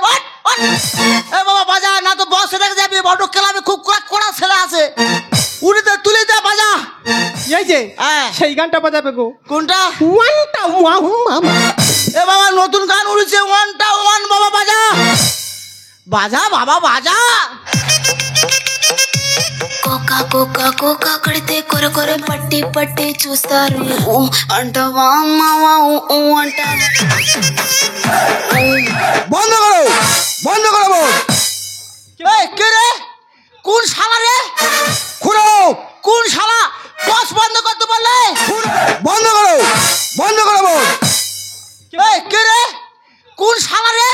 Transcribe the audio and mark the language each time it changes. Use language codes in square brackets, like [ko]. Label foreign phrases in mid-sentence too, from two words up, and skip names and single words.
[bn] এ বাবা বাজা না তো বক্স রেখে যাবি, বড় ক্লাবে খুব কড়া ছেলে আছে, উড়িতে তুলে দে বাজা। এই যে হ্যাঁ। সেই গানটা বাজাবে গো। কোনটা? ওয়ানটা ওয়ান মামা। এ বাবা নতুন গান উড়েছে, ওয়ানটা ওয়ান। বাবা বাজা বাজা, বাবা বাজা। [te] కోకా కోకా కోకా కడితే కొర కొర పట్టి పట్టి చూస్తారు ఊ అంటవా మావా ఊ అంట [bn] বন্ধ করো, বন্ধ করো বোন। এই কে রে? কোন শালা রে? খুড়ো, কোন শালা? বক্স বন্ধ করতে বললে? বন্ধ করো, বন্ধ করো বোন। এই কে রে? কোন শালা রে?